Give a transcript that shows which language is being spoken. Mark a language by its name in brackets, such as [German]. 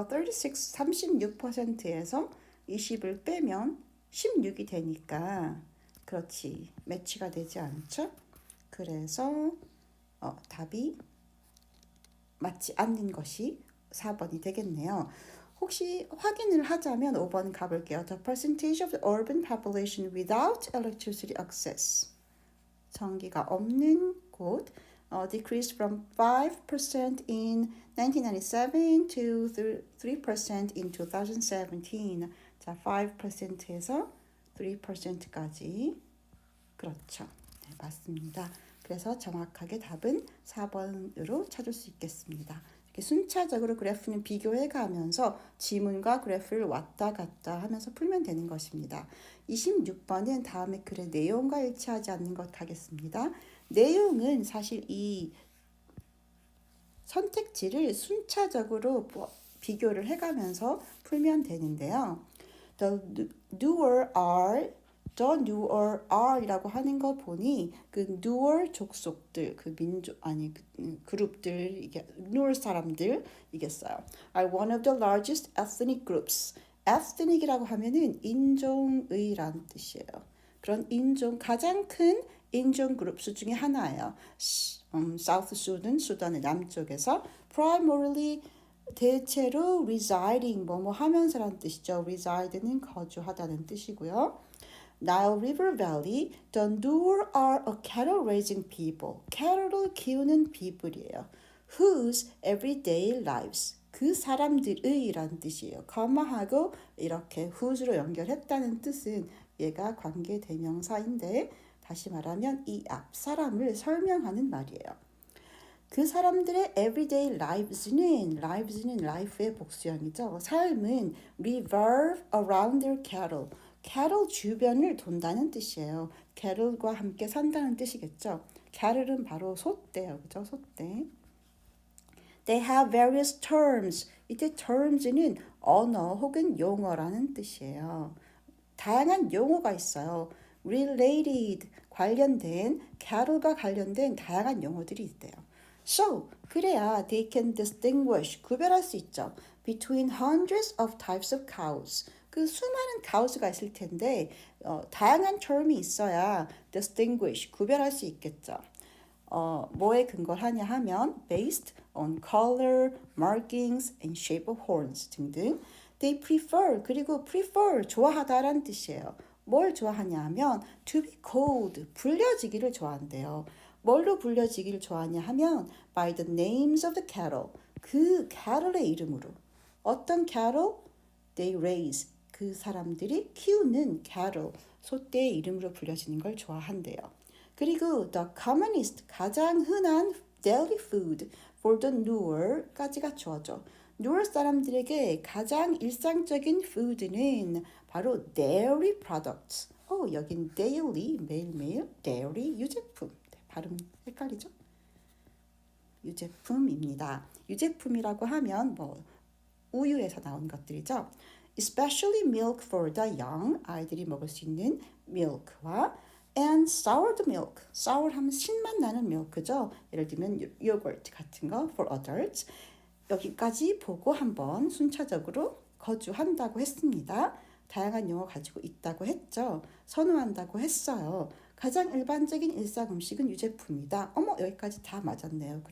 [Korean] 36에서 20을 빼면 16이 되니까 그렇지. 매치가 되지 않죠? 그래서 답이 맞지 않는 것이 4번이 되겠네요. 혹시 확인을 하자면 5번 가볼게요. [English] The percentage of the urban population without electricity access. [Korean] 전기가 없는 곳 [English] decreased from 5% in 1997 to 3% in 2017. [Korean] 자, 5%에서 3%까지. 그렇죠. 네, 맞습니다. 그래서 정확하게 답은 4번으로 찾을 수 있겠습니다. 이렇게 순차적으로 그래프는 비교해 가면서 지문과 그래프를 왔다 갔다 하면서 풀면 되는 것입니다. 26번은 다음에 글의 내용과 일치하지 않는 것 하겠습니다. 내용은 사실 이 선택지를 순차적으로 비교를 해가면서 풀면 되는데요. [English] The newer are, the newer are [Korean] 이라고 하는 거 보니 그 newer 족속들, 그 민족 아니 그룹들 이게 newer 사람들이겠어요. [English] Are one of the largest ethnic groups. [Korean] ethnic이라고 하면은 인종의란 뜻이에요. 그런 인종 가장 큰 인종 그룹 수 중에 하나예요. South Sudan, 수단의 남쪽에서 primarily 대체로 residing 뭐뭐 하면서라는 뜻이죠. reside는 거주하다는 뜻이고요. [English] Nile River Valley, the Nuer are a cattle raising people. [Korean] cattle을 키우는 people이에요. [English] whose everyday lives. [Korean] 그 사람들의란 뜻이에요. 거마하고 이렇게 whose로 연결했다는 뜻은 얘가 관계대명사인데 다시 말하면 이 앞 사람을 설명하는 말이에요. 그 사람들의 everyday lives는 life의 복수형이죠. 삶은 [English] revolve around their cattle. [Korean] cattle 주변을 돈다는 뜻이에요. cattle과 함께 산다는 뜻이겠죠. cattle은 바로 소떼요. 그죠? 소떼. [English] They have various terms. [Korean] 이때 terms는 언어 혹은 용어라는 뜻이에요. 다양한 용어가 있어요. related, 관련된, cattle과 관련된 다양한 용어들이 있대요. So, 그래야 [English] they can distinguish, [Korean] 구별할 수 있죠. [English] between hundreds of types of cows. [Korean] 그 수많은 cows가 있을 텐데 다양한 term이 있어야 distinguish, 구별할 수 있겠죠. 뭐에 근거를 하냐 하면 [English] based on color, markings, and shape of horns 등등. They prefer, [Korean] 그리고 prefer, 좋아하다라는 뜻이에요. 뭘 좋아하냐 하면 [English] to be called, [Korean] 불려지기를 좋아한대요. 뭘로 불려지기를 좋아하냐 하면 [English] by the names of the cattle, [Korean] 그 cattle의 이름으로. 어떤 cattle? [English] They raise, [Korean] 그 사람들이 키우는 cattle, 소떼의 이름으로 불려지는 걸 좋아한대요. [English] 그리고 the commonest, [Korean] 가장 흔한 [English] daily food for the Nuer까지가 주어져. [Korean] Nuer 사람들에게 가장 일상적인 food는 바로 dairy products. 여긴 daily, 매일매일, dairy, 유제품. 발음 헷갈리죠? 유제품입니다. 유제품이라고 하면 우유에서 나온 것들이죠. [English] Especially milk for the young, [Korean] 아이들이 먹을 수 있는 [English] milk와 and soured milk, sour 하면 신맛 나는 milk죠. [Korean] 예를 들면 요거트 같은 거 [English] for adults. [Korean] 여기까지 보고 한번 순차적으로 거주한다고 했습니다. 다양한 용어 가지고 있다고 했죠. 선호한다고 했어요. 가장 일반적인 일상 음식은 유제품이다. 여기까지 다 맞았네요.